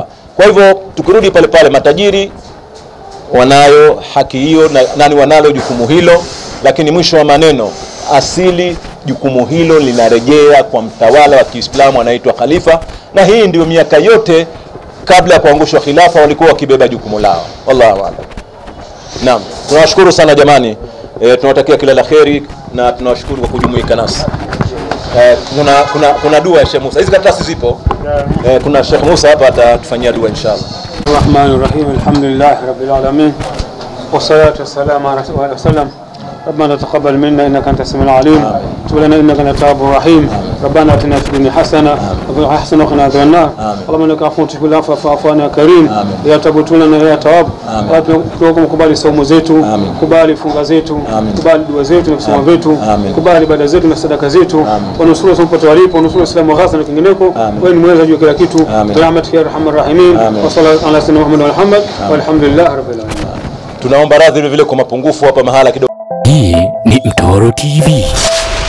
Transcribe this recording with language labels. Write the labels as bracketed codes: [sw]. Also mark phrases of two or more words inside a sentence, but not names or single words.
[sw] Kwa hivyo tukirudi pale pale, matajiri wanayo haki hiyo na nani wanalo jukumu hilo, lakini mwisho wa maneno asili jukumu hilo linarejea kwa mtawala wa Kiislamu anaitwa khalifa, na hii ndio miaka yote kabla ya kuangushwa khilafa walikuwa wakibeba jukumu lao. [ar] والله أعلم. [sw] Naam, tunawashukuru sana jamani. Tunawatakia kila la kheri na tunawashukuru kwa kujumuika nasi. Kuna dua ya Sheikh Musa. Hizi karatasi zipo. Kuna Sheikh Musa hapa atatufanyia dua inshallah. [ar] الرحمن الرحيم. الحمد لله رب العالمين والصلاة والسلام على رسول الله. ربنا تقبل منا انك انت السميع العليم وتب لنا انك انت التواب الرحيم ربنا اتنا في الدنيا حسنه وفي الاخره حسنه وقنا عذاب النار اللهم انك عفو تحب العفو فاعف عنا يا كريم يا تواب لنا يا تواب [sw] tunakuomba kubali saumu zetu kubali funga zetu kubali dua zetu na kusoma zetu kubali ibada zetu na sadaka zetu wanusuru sopote walipo nusuru Uislamu hasa na kingineko wewe ni mweza juu kila kitu [ar] رحمة يا أرحم الراحمين وصلى الله على سيدنا محمد و محمد والحمد لله رب العالمين. [sw] Tunaomba radhi vile kwa mapungufu hapa mahala kidogo. Hii ni Mtoro TV.